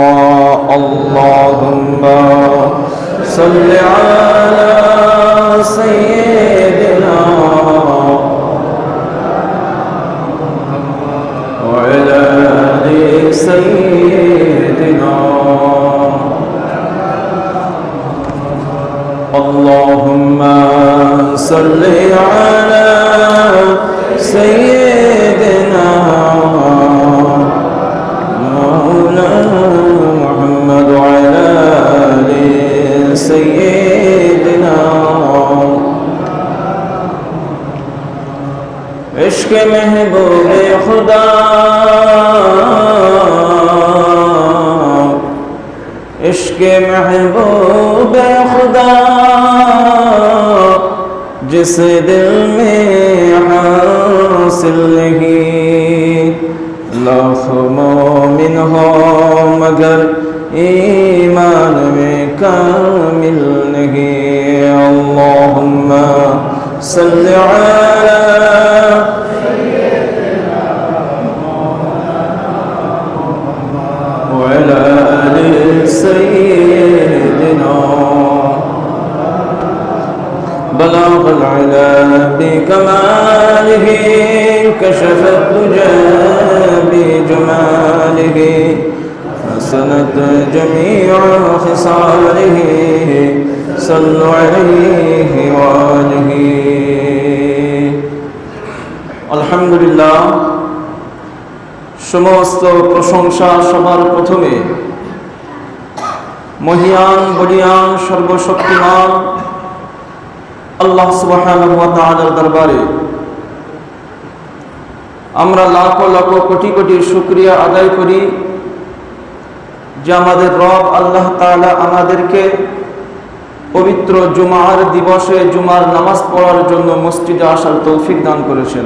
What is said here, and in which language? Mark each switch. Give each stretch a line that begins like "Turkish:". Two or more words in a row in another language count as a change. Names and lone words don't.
Arabic: اللهم صل على سيدنا وعلى آل سيدنا اللهم صل على سيدنا مولانا محمد وعلى آل سيدنا
Urdu: عشق محبوب خدا عشق محبوب خدا جس دل میں حاصل نہیں لاکھ مومن ہو مگر ایمان میں کامل نہیں
Arabic: اللهم صل على وعلى آل سيدنا بلغ العلا بكماله كشف الدجى بجماله حسنت جميع خصاله صلوا عليه وآله الحمد لله
Bangla: সমস্ত প্রশংসা সবার প্রথমে মহিয়ান বলিয়ান সর্বশক্তিমান আল্লাহ সুবহানাহু ওয়া তাআলার দরবারে আমরা লাখো লাখো কোটি কোটি শুকরিয়া আদায় করি যে আমাদের রব আল্লাহ তাআলা আমাদেরকে পবিত্র জুমার দিবসে জুমার নামাজ পড়ার জন্য মসজিদে আসার তৌফিক দান করেছেন।